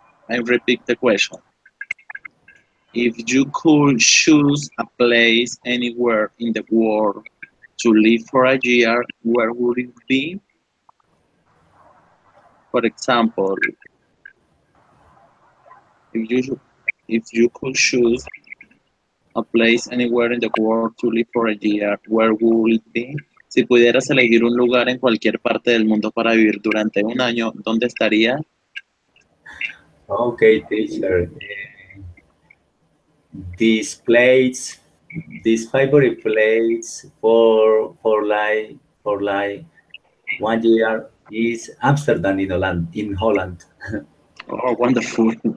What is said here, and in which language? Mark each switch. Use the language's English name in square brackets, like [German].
[English] I repeat the question. If you could choose a place anywhere in the world to live for a year, where would it be? For example, if you if you could choose a place anywhere in the world to live for a year, where would it be? [Spanish] Si pudieras elegir un lugar en cualquier parte del mundo para vivir durante un año, ¿dónde estaría? [English] Okay, teacher. This place, this favorite place for like 1 year is Amsterdam in Holland. In Holland. Oh, wonderful.